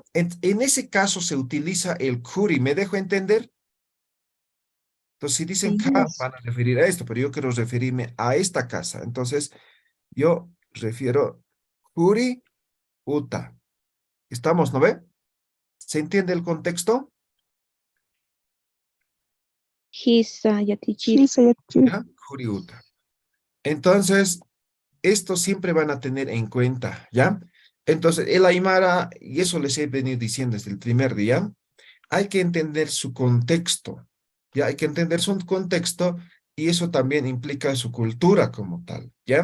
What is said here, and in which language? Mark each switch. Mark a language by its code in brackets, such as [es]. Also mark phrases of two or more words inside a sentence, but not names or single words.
[es] En ese caso se utiliza el kuri. ¿Me dejo entender? Entonces, si dicen ka, Yes. van a referir a esto, pero yo quiero referirme a esta casa. Entonces, yo refiero [ay] kuri uta. [es] ¿Estamos, no ve? ¿Se entiende el contexto? [ay] Hisa yatichiri. Hisa yatichiri. ¿Ya? Kuri uta. [es] Entonces, esto siempre van a tener en cuenta, ¿ya? Entonces, el Aymara, y eso les he venido diciendo desde el primer día, hay que entender su contexto, ¿ya? Hay que entender su contexto y eso también implica su cultura como tal, ¿ya?